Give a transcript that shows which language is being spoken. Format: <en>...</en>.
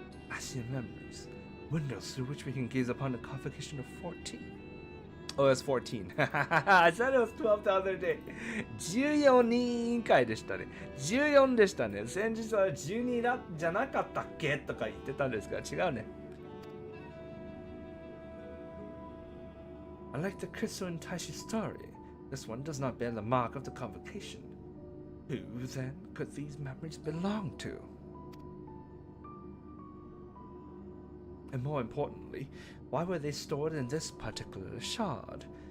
<en>Ascian memories, windows through which we can gaze upon the convocation of 14. Oh, it's 14. I said it was 12 the other day.</en> <ja>14人委員会でしたね。14でしたね。先日は12じゃなかったっけとか言ってたんですが、違うね。</ja> <en>Unlike the crystal in Taishi's story, this one does not bear the mark of the convocation. Who, then, could these memories belong to? And more importantly, why were they stored in this particular shard?</en>